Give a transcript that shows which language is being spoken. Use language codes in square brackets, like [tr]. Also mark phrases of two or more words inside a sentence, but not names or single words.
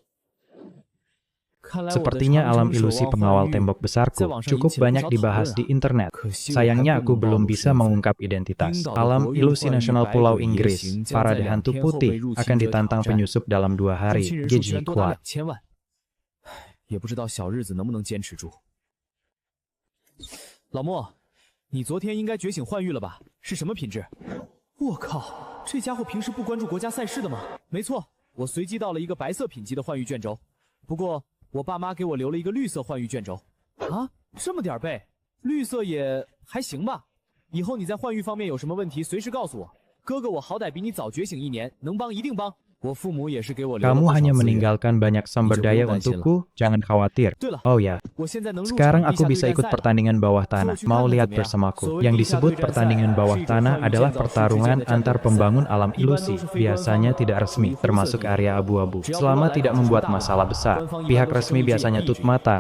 [id] Sepertinya alam ilusi pengawal tembok besarku cukup banyak dibahas di internet. Sayangnya aku belum bisa mengungkap identitas. Alam ilusi nasional Pulau Inggris, Parade Hantu Putih, akan ditantang penyusup dalam 2 hari. Gigi kuat. [zh] 我随机到了一个白色品级的幻玉卷轴，不过我爸妈给我留了一个绿色幻玉卷轴。啊，这么点倍，绿色也还行吧。以后你在幻玉方面有什么问题，随时告诉我。哥哥，我好歹比你早觉醒1年，能帮一定帮。 [id] Kamu hanya meninggalkan banyak sumber daya untukku, jangan khawatir. Oh ya, sekarang aku bisa ikut pertandingan bawah tanah. Mau lihat bersamaku? Yang disebut pertandingan bawah tanah adalah pertarungan antar pembangun alam ilusi. Biasanya tidak resmi, termasuk area abu-abu. Selama tidak membuat masalah besar, pihak resmi biasanya tutup mata.